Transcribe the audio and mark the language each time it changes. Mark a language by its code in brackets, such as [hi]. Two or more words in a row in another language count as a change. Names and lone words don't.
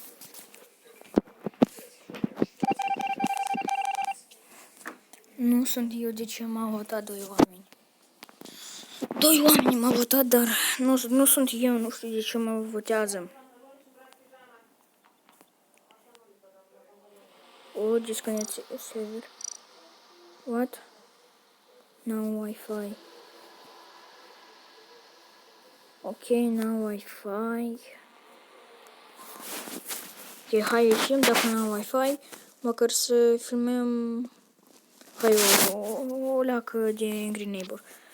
[ro] Nu sunt eu, de ce m-au votat 2 oameni. 2 oameni m-au votat, dar nu sunt eu, nu știu de ce mă votează. O, [en] disconnect server. What? No Wi-Fi. Ok, no Wi-Fi. [ro] Ok, hai ieșim dacă nu am Wi-Fi, măcar să filmăm. Hai o leacă de Angry Neighbor.